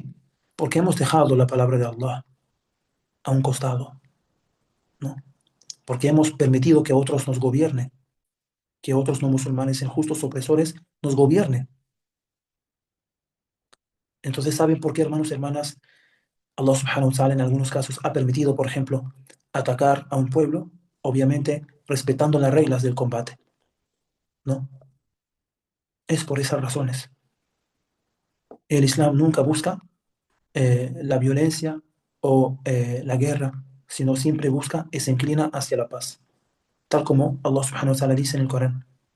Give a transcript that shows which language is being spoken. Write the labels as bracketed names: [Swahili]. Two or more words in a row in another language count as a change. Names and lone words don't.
[Spanish] Porque hemos dejado la palabra de Allah a un costado, ¿no? Porque hemos permitido que otros nos gobiernen, que otros no musulmanes injustos, opresores, nos gobiernen. Entonces, ¿saben por qué, hermanos y hermanas? [Arabic] الله سبحانه وتعالى [Spanish] en algunos casos ha permitido, por ejemplo, atacar a un pueblo, obviamente respetando las reglas del combate, ¿no? Es por esas razones. El Islam nunca busca la violencia o la guerra, sino siempre busca y se inclina hacia la paz, tal como [Arabic] الله سبحانه وتعالى [Spanish] dice en el Corán.